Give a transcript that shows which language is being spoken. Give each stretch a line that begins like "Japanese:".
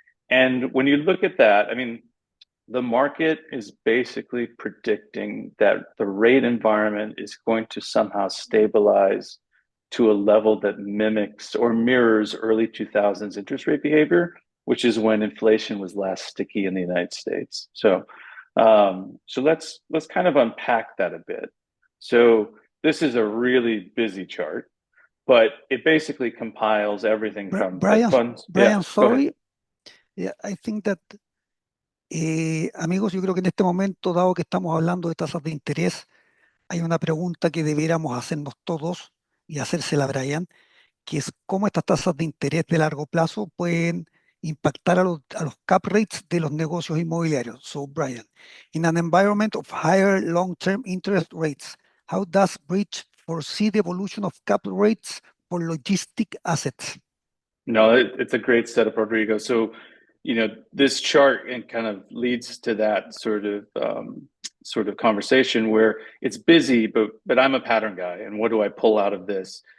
English: And when you look at that, I mean, the market is basically predicting that the rate environment is going to somehow stabilize to a level that mimics or mirrors early 2000s interest rate behavior, which is when inflation was last sticky in the United States. So let's kind of unpack that a bit. So this is a really busy chart, but it basically compiles everything from Brian, Fed funds. Brian, Go ahead. sorry. Yeah, I think that,
Spanish: amigos, yo creo que en este momento, dado que estamos hablando de tasas de interés, hay una pregunta que deberíamos hacernos todos y hacérsela a Brian, que es cómo estas tasas de interés de largo plazo pueden impactar a los cap rates de los negocios inmobiliarios.
English: So, Brian, in an environment of higher long-term interest rates, how does Bridge foresee the evolution of cap rates for logistic assets? No, it's a great setup, Rodrigo. So, this chart and kind of leads to that sort of conversation where it's busy, but I'm a pattern guy, and what do I pull out of this?